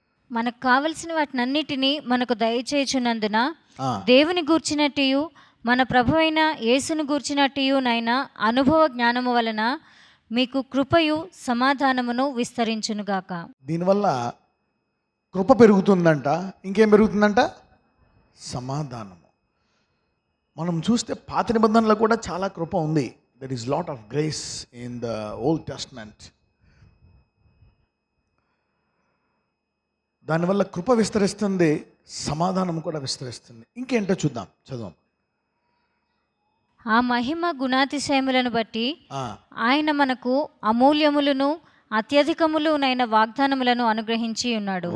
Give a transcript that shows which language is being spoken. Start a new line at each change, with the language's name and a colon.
Telugu: మనకు కావలసిన వాటినన్నిటినీ మనకు దయచేయుచున్నందున దేవుని గూర్చినట్టు మన ప్రభువైన యేసును గూర్చినట్టు నైనా అనుభవ జ్ఞానము వలన మీకు కృపయు సమాధానమును విస్తరించునుగాక. దీనివల్ల కృప పెరుగుతుందంట. ఇంకేం పెరుగుతుందంట? సమాధానము. మనం చూస్తే పాత నిబంధనలో కూడా చాలా కృప ఉంది.
English: There is lot of grace in the Old Testament.
Telugu: దానివల్ల కృప విస్తరిస్తుంది, సమాధానం కూడా విస్తరిస్తుంది. ఇంకేంటో చూద్దాం, చదువు. ఆ మహిమ గుణాతిశయములను బట్టి ఆయన మనకు అమూల్యములను అత్యధికములునైన వాగ్దానములను అనుగ్రహించి ఉన్నాడు.